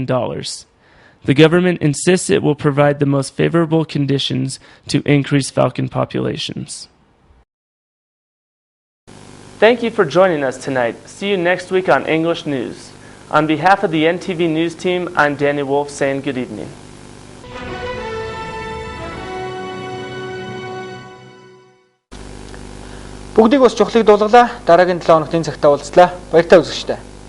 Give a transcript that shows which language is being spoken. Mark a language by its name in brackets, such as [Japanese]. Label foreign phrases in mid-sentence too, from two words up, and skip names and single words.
[English] The government insists it will provide the most favorable conditions to increase falcon populations. Thank you for joining us tonight. See you next week on English News. On behalf of the NTV News team, I'm Danny Wolf saying good evening. [Mongolian] Бүгдийг бас чухлыг дуулгалаа. Дараагийн 7 хоногт энэ цагтаа уулзлаа. Баяртай үзэгчдээ.